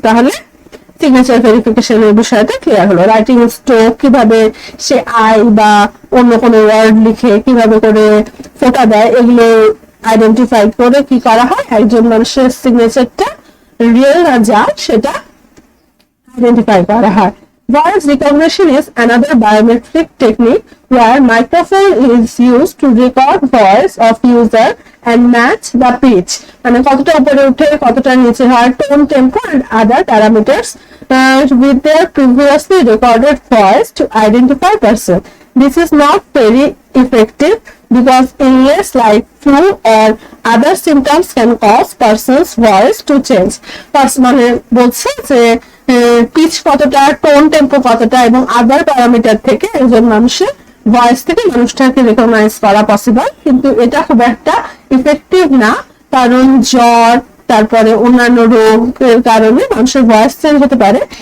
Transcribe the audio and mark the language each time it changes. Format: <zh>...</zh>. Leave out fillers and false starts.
<bn>তাহলে সিগনেচার ভেরিফিকেশনের বিষয়টা ক্লিয়ার হলো। রাইটিং স্ট্রোক, কিভাবে সে আই বা অন্য কোনো ওয়ার্ড লিখে কিভাবে করে ফোঁটা দেয়, এগুলো আইডেন্টিফাই করে কি করা হয়, একজন মানুষের সিগনেচারটা রিয়েল না যা সেটা আইডেন্টিফাই করা হয়।</bn> <en>Voice recognition is another biometric technique where microphone is used to record voice of user and match the pitch,</en> <bn>মানে কতটা উপরে উঠে কতটা নিচে হয়,</bn> <en>tone, tempo and other parameters with their previously recorded voice to identify person. This is not very effective because illness like flu or other symptoms can cause person's voice to change.</en> <bn>মানে বলছে যে pitch কতটা, tone tempo কতটা এবং আদার parameter থেকে একজন মানুষের voice থেকে মানুষটাকে রেকগনাইজ করা পসিবল, কিন্তু এটা খুব একটা ইফেক্টিভ না, কারণ জ্বর, তারপরে অন্যান্য রোগের কারণে মানুষের ভয়েস চেঞ্জ হতে পারে।</bn>